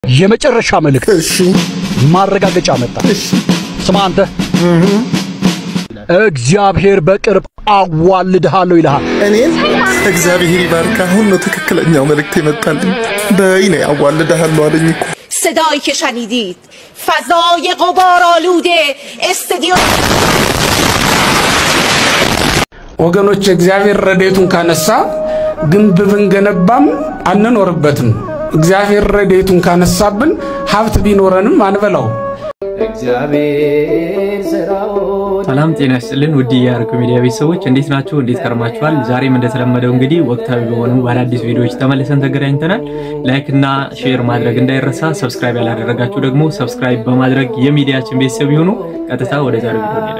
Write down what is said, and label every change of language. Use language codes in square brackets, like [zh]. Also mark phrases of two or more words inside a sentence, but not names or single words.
[am] የመጨረሻ መልእክት እሺ ማረጋገጫ መጣ እሺ ስማ አንተ እግዚአብሔር በቅርብ አዋልድሃለሁ ይልሃል እኔን እግዚአብሔር ይባርክ አሁን ነው ትክክለኛው መልእክት የመጣልኝ በእኔ አዋልድሃለሁ አለኝ እኮ [fa] صدایی که شنیدید فضای غبار آلوده استادیوم [am] ወገኖች እግዚአብሔር ረድኤቱን ካነሳ ግንብ ብንገነባም አንኖርበትም እግዚአብሔር ረድኤቱን ካነሳብን ሀብት ቢኖረንም አንበላው እግዚአብሔር ዘራው ሰላም ጤና ይስጥልን ውድ የአርኮ ሚዲያ ቤተሰቦች እንዴት ናችሁ እንዴት ከርማችኋል ዛሬም እንደተለመደው እንግዲህ ወቅታዊ በሆኑ አዳዲስ ቪዲዮዎች ተመልሰን ተገናኝተናል ላይክ እና ሼር ማድረግ እንዳይረሳ ሰብስክራይብ ያላደረጋችሁ ደግሞ ሰብስክራይብ በማድረግ የሚዲያችን ቤተሰብ ይሁኑ ቀጥታ ወደ ዛሬው ቪዲዮ እንሄዳለን